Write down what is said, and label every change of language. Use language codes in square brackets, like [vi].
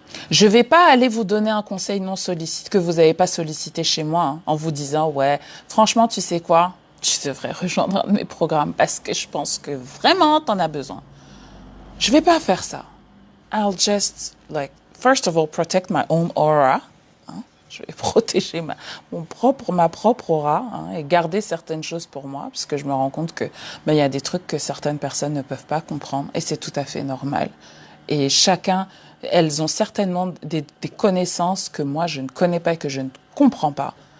[fr] Je ne vais pas aller vous donner un conseil non sollicité que vous n'avez pas sollicité chez moi, hein, en vous disant, ouais, franchement, tu sais quoi? Tu devrais rejoindre un de mes programmes parce que je pense que vraiment, tu en as besoin. Je ne vais pas faire ça. [en] I'll just, first of all, protect my own aura. [fr] Hein? Je vais protéger ma propre aura, hein, et garder certaines choses pour moi, parce que je me rends compte que y a des trucs que certaines personnes ne peuvent pas comprendre, et c'est tout à fait normal. Et elles ont certainement des connaissances que moi, je ne connais pas et que je ne comprends pas.